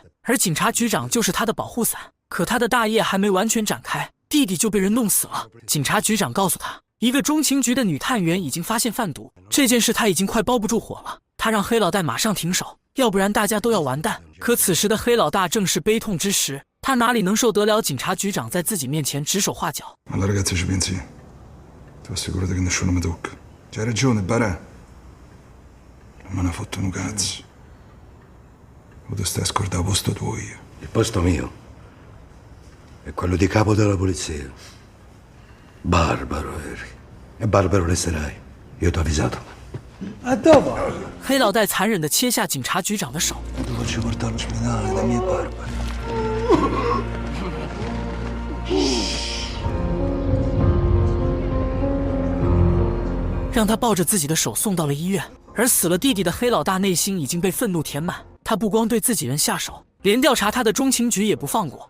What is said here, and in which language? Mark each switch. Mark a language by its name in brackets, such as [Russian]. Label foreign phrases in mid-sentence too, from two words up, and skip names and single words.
[Chinese] 而警察局长就是他的保护伞。可他的大业还没完全展开，弟弟就被人弄死了。警察局长告诉他，一个中情局的女探员已经发现贩毒，这件事他已经快包不住火了。他让黑老大马上停手，要不然大家都要完蛋。可此时的黑老大正是悲痛之时，他哪里能受得了警察局长在自己面前指手画脚。 [Italian] C'hai ragione, Barà. Non me ne fottono un cazzo. O tu stai a scordare il posto tuo io? Il posto mio è quello di capo della polizia. Barbaro eri. E barbaro resterai. Io t'ho avvisato. A dopo! [Chinese] 黑老大残忍地切下警察局长的手。 [Italian] Ti faccio portare all'ospedale dai miei barbari. [Chinese] 让他抱着自己的手送到了医院，而死了弟弟的黑老大内心已经被愤怒填满。他不光对自己人下手，连调查他的中情局也不放过。